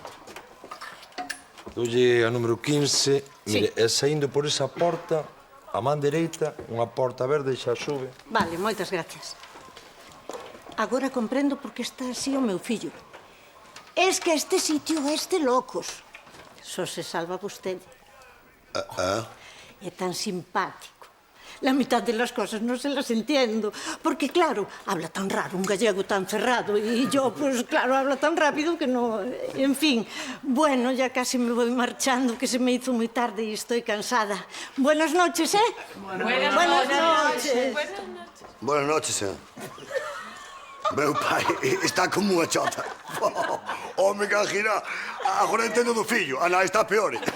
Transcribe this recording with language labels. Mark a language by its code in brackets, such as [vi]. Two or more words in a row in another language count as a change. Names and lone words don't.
[gl] Doulle a número 15, mire, é saindo por esa porta, a man dereita, unha porta verde, xa sube. Vale, moitas gracias. Agora comprendo por que está así o meu fillo. Es que este sitio é de locos. Só se salva vostede. É tan simpático. [es] La mitad de las cosas no se las entiendo. Porque, claro, habla tan raro, un gallego tan cerrado. Y yo, pues, claro, habla tan rápido que no... En fin, bueno, ya casi me voy marchando, que se me hizo muy tarde y estoy cansada. Buenas noches, ¿eh? Buenas noches. Buenas noches, [gl] Meu pai está como unha chota. Home, que gira. Agora entendo do fillo. A nai está peor.